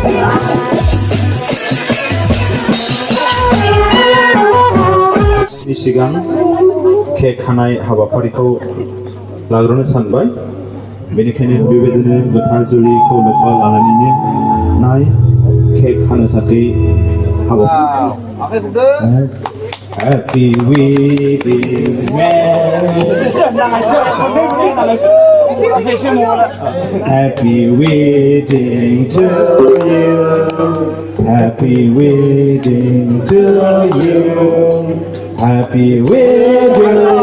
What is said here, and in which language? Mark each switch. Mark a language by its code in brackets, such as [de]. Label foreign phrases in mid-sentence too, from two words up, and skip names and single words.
[brx] नि सिगां केक हानाय हाबाफारिखौ लाग्रोनो सानबाय बेनिखायनो बेबायदिनो गोथार जुलिखौ लोब्बा लानानैनो नाय केक हानो थाखाय [en] Happy wedding Happy wedding to you Happy wedding to you Happy wedding